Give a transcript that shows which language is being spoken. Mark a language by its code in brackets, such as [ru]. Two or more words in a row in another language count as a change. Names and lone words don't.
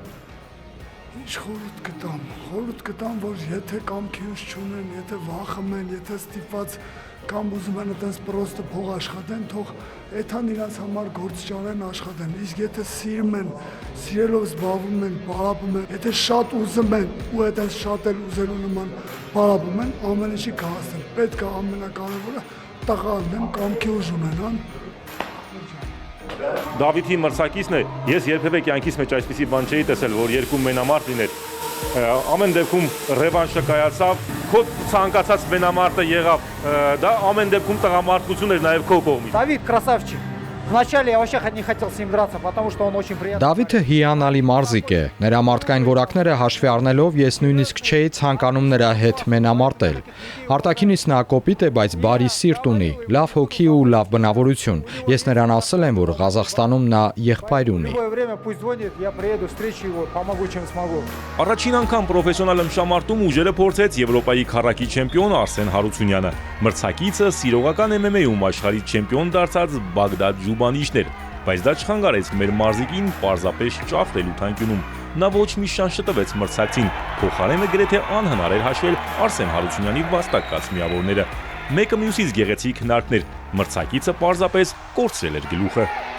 [hy] Ինչ խորհուրդ կտամ, որ եթե կամքի ուժ չունեն, եթե վախում են, եթե ստիպված կամ ուզում են այդպես պրոստը փող աշխատեն, թող այդքան իրաց համար գործ ճարեն աշխատեն։ Իսկ եթե սիրում են, սիրելով զբաղվում են, պարապում են, եթե շատ ուզում են ու այդպես շատ էլ ուզելու նման պարապում են, ամեն ինչի կհասնեն։ Պետք է ամենակարևորը տղաներն կամքի ուժ ունենան։ Դավիթի մրցակիցն է, ես երբևէ կյանքիս մեջ այսպիսի բան չէի տեսել, որ երկու մենամարտ լիներ։ Ամեն դեպքում ռևանշը կայացավ, քո ցանկացած մենամարտը եղավ, դա ամեն դեպքում տղամարդություն էր նաև քո կողմից։ [ru] Давид красавчик. Вначале я вообще не хотел с ним драться, потому что он очень приятный. [hy] Դավիթը հիանալի մարզիկ է։ Նրա մարդկային որակները հաշվի առնելով ես նույնիսկ չէի ցանկանում նրա հետ մենամարտել։ Արտաքինից նա կոպիտ է, բայց բարի սիրտ ունի, լավ հոգի ու լավ բնավորություն։ Ես նրան ասել եմ, որ Ղազախստանում նա եղբայր ունի։ [ru] Любое время пусть звонит, я приеду, встречу его, помогу чем смогу. [hy] Առաջին անգամ պրոֆեսիոնալ ըմշամարտում ուժերը փորձեց Եվրոպայի քառակի չեմպիոն Արսեն Հարությունյանը։ Մրցակիցը սիրողական MMA-ում աշխարհի չեմպիոն դարձած Բագդադ Ջուբանիշն էր, բայց դա չխանգարեց մեր մարզիկին պարզապես ճաֆրել ութանկյունում։ Նա ոչ մի շանս չտվեց մրցակցին, փոխարենը գրեթե անհնար էր հաշվել Արսեն Հարությունյանի վաստակած միավորները։ Մեկը մյուսից գեղեցիկ հնարքներ, մրցակիցը պարզապես կորցրել էր գլուխը։